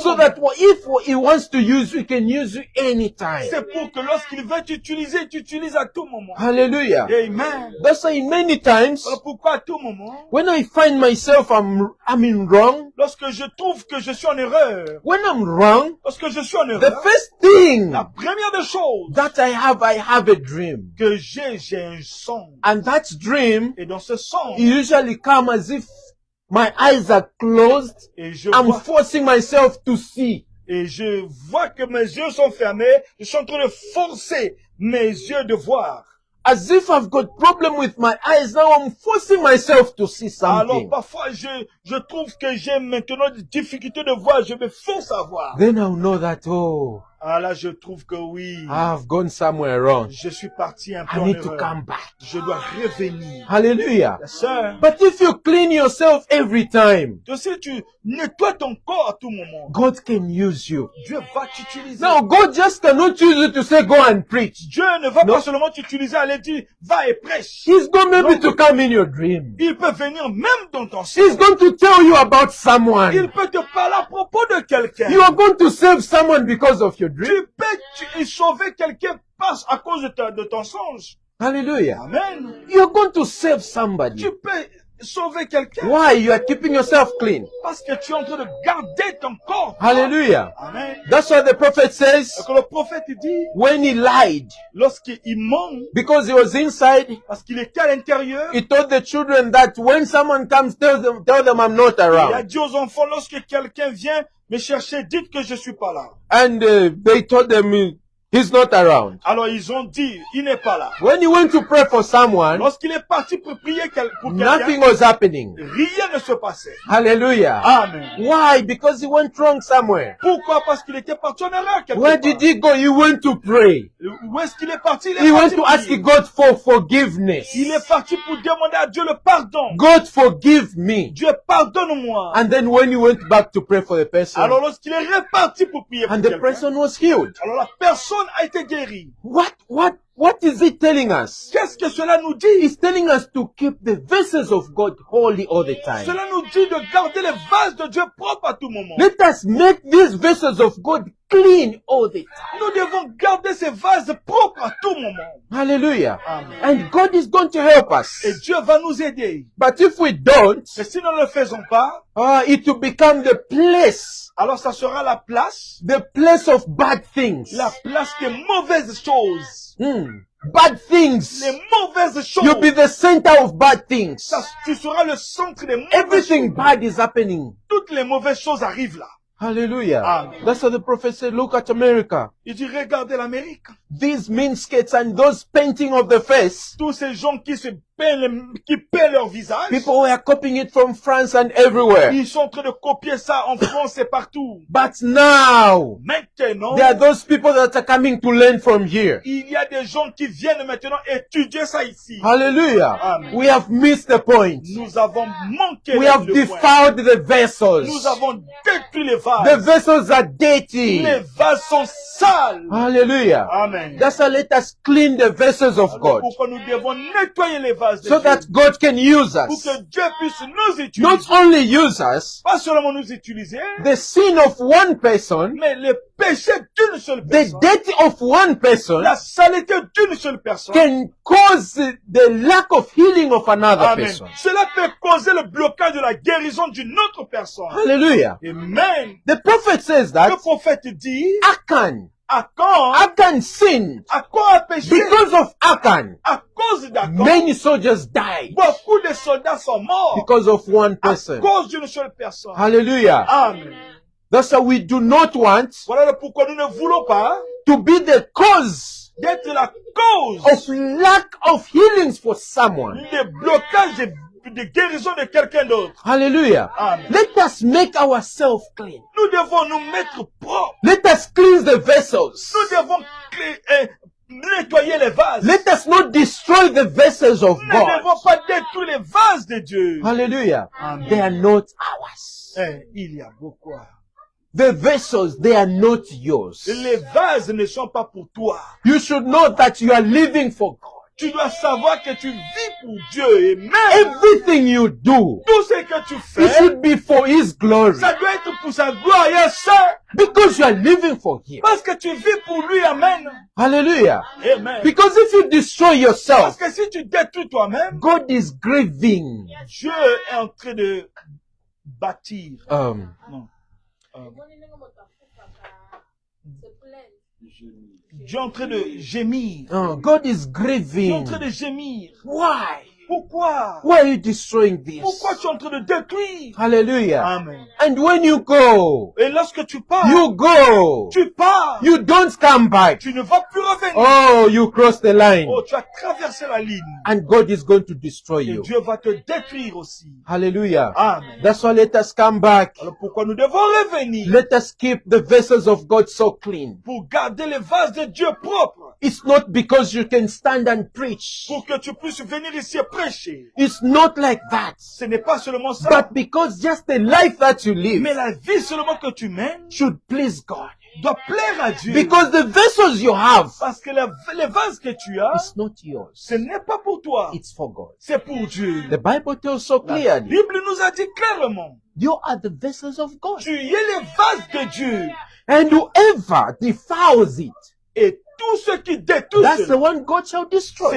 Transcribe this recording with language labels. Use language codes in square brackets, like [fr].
[en] So moment. that if he wants to use you, he can use you anytime. [fr] C'est pour que lorsqu'il veut t'utiliser, tu utilises à tout moment. [en] Hallelujah. Amen. That's why many times, [fr] Alors pourquoi à tout moment? [en] when I find myself I'm in wrong, [fr] Lorsque je trouve que je suis en erreur, [en] when I'm wrong, [fr] lorsque je suis en [en] the [fr] erreur, [en] first thing [fr] la première des choses [en] that I have a dream. [fr] que j'ai un songe. [en] And that dream [fr] Et dans ce songe, [en] usually comes as if my eyes are closed. [fr] et [en] I'm forcing myself to see. [fr] je vois que mes yeux sont fermés, je suis en train de forcer mes yeux de voir. [en] As if I've got problem with my eyes, now I'm forcing myself to see [fr] Alors [en] something. [fr] parfois je trouve que j'ai maintenant des difficultés de voir, je me force à voir. [en] Then I'll know that, oh, [fr] Ah là, je trouve que oui. [en] I've gone somewhere wrong. [fr] Je suis parti un peu [en] I [fr] en [en] need to [fr] erreur. [en] come back. [fr] Je dois revenir. [en] Hallelujah. Yes, sir. But if you clean yourself every time, [fr] Si tu nettoies ton corps à tout moment, [en] God can use you. [fr] Dieu va t'utiliser. [en] Now, God just cannot use you to say, go and preach. [fr] Dieu ne va Non. pas seulement t'utiliser à aller dire, va et prêche. [en] He's going maybe [fr] Non. [en] to come in your dream. [fr] Il peut venir même dans ton [en] He's [fr] songe. [en] going to tell you about [fr] Il [en] someone. [fr] peut te parler à propos de quelqu'un. [en] You are going to save someone because of your dream. [fr] Tu peux sauver quelqu'un à cause de ton songe. [en] Hallelujah. Amen. You're going to save somebody. [fr] Tu peux sauver quelqu'un [en] Why? You are keeping yourself clean. [fr] parce que tu es en train de garder ton corps. [en] Hallelujah. Amen. That's what the prophet [fr] Et [en] says [fr] que le prophète dit, [en] when he lied. [fr] lorsqu'il ment, [en] Because he was inside, [fr] parce qu'il était à l'intérieur, [en] he told the children that when someone comes, tell them I'm not [fr] il a [en] around. [fr] dit aux enfants, lorsque quelqu'un vient me chercher, dites que je suis pas là. [en] And they told them he's not around. [fr] Alors ils ont dit, il n'est pas là. [en] When he went to pray for someone, [fr] Lorsqu'il est parti pour prier pour [en] nothing [fr] quelqu'un, [en] was happening. [fr] rien ne se passait. [en] Hallelujah. Amen. Why? Because he went wrong somewhere. [fr] Pourquoi? Parce qu'il était parti en erreur quelque [en] Where [fr] part. [en] did he go? He went to pray. [fr] Où est-ce qu'il est parti? [en] He went [fr] parti [en] to [fr] prier. [en] ask God for forgiveness. [fr] Il est parti pour demander à Dieu le pardon. [en] God forgive me. [fr] Dieu, pardonne-moi. [en] And then when he went back to pray for the person, [fr] Alors lorsqu'il est reparti pour prier pour [en] and the [fr] quelqu'un, [en] person was healed. [fr] alors la personne a été guérie. [en] What is it telling us? [fr] Qu'est-ce que cela nous dit? [en] It's telling us to keep the vessels of God holy all the time. [fr] Cela nous dit de garder les vases de Dieu propres à tout moment. [en] Let us make these vessels of God clean all the time. [fr] Nous devons garder ces vases propres à tout moment. [en] Hallelujah. Amen. And God is going to help us. [fr] Et Dieu va nous aider. [en] But if we don't, [fr] Mais si nous ne le faisons pas, [en] it will become the place [fr] alors ça sera la place [en] of bad things. [fr] la place des mauvaises choses. [en] Bad things. [fr] Les mauvaises choses. [en] You'll be the center of bad things. [fr] Tu seras le centre des mauvaises [en] Everything [fr] choses. [en] bad is happening. [fr] Toutes les mauvaises choses arrivent là. [en] Hallelujah. Amen. That's what the prophet said. Look at America. [fr] Il dit, regardez l'Amérique. [en] These miniskirts and those painting of the face. [fr] Tous ces gens qui peignent leur visage. [en] People were copying it from France and everywhere. [fr] Ils sont en train de copier ça en France et partout. [en] But now, [fr] Maintenant, [en] there are those people that are coming to learn from here. [fr] il y a des gens qui viennent maintenant étudier ça ici. [en] Hallelujah. Amen. We have missed the point. [fr] Nous avons manqué [en] We have [fr] le point. [en] defiled the vessels. [fr] Nous avons détruit les vases. [en] The vessels are dirty. [fr] Les vases sont sales. [en] Hallelujah. Amen. That's why let us clean the vessels of God [fr] Pourquoi nous devons nettoyer les vases de [en] so [fr] Dieu. [en] that God can use [fr] Pour [en] us. [fr] que Dieu puisse nous utiliser. [en] Not only use us, [fr] Pas seulement nous utiliser, [en] the sin of one person, [fr] mais le péché d'une seule [en] the [fr] personne. [en] death of one person [fr] La saleté d'une seule personne. [en] can cause the lack of healing of another Amen. person. [fr] Cela peut causer le blocage de la guérison d'une autre personne. [en] Hallelujah. Amen. The prophet says [fr] Le [en] that [fr] prophète dit, [en] Achan sinned. [fr] Achan a péché. [en] Because of Achan, [fr] À cause d'Achan, [en] many soldiers died [fr] beaucoup de soldats sont morts. [en] because of one [fr] À [en] person. [fr] cause d'une seule personne. [en] Hallelujah. Amen. That's why we do not want [fr] Voilà pourquoi nous ne voulons pas [en] to be the cause [fr] d'être la cause [en] of lack of healings for someone. [fr] des blocages de guérison de quelqu'un d'autre. [en] Hallelujah. Amen. Let us make ourselves clean. [fr] Nous devons nous mettre propres. [en] Let us cleanse the vessels. [fr] Nous devons nettoyer les vases. [en] Let us not destroy the vessels of [fr] Nous ne devons [en] God. [fr] pas détruire les vases de Dieu. [en] Hallelujah. Amen. They are not ours. [fr] Il y a beaucoup. [en] The vessels, they are not yours. [fr] Les vases ne sont pas pour toi. [en] You should know that you are living for God. [fr] Tu dois savoir que tu vis pour Dieu. Et même [en] Everything you do, [fr] tout ce que tu [en] it [fr] fais, [en] should be for His glory. [fr] ça doit être pour sa gloire. [en] Yes, sir. Because you are living for Him. [fr] Parce que tu vis pour lui. [en] Amen. Hallelujah. Amen. Because if you destroy [fr] Parce [en] yourself, [fr] que si tu détruis toi-même, [en] God is grieving. [fr] Dieu est en train de bâtir. Non. Dieu est en train de gémir. [en] God is [fr] Dieu est en [en] grieving. [fr] train de gémir. [en] Why? [fr] Pourquoi? [en] Why are you destroying this? [fr] Pourquoi tu es en train de détruire? [en] Hallelujah. Amen. And when you go, [fr] Et lorsque tu pars, [en] you go. [fr] tu pars. [en] You don't come back. [fr] Tu ne vas plus revenir. revenir. [en] Oh, you cross the line. [fr] Oh, tu as traversé la ligne. [en] And God is going to destroy [fr] Et [en] you. [fr] Dieu va te détruire aussi. [en] Hallelujah. Amen. That's why let us come back. [fr] Alors pourquoi nous devons revenir? [en] Let us keep the vessels of God so clean. [fr] Pour garder les vases de Dieu propres. [en] It's not because you can stand and preach. [fr] Pour que tu puisses venir ici et prêcher. [en] It's not like that. [fr] Ce n'est pas seulement ça. [en] But because just the life that you live [fr] Mais la vie seulement que tu mènes [en] should please God. [fr] doit plaire à Dieu. [en] Because the vessels you have, [fr] Parce que les vases que tu as, [en] it's not yours. [fr] ce n'est pas pour toi. [en] It's for God. [fr] C'est pour Dieu. [en] The Bible tells so [fr] La [en] clearly, [fr] Bible nous a dit clairement, [en] you are the vessels of God. [fr] tu es les vases de Dieu. [en] And whoever defiles it, [fr] Et tout ce qui détruit, [en] that's the one God shall destroy.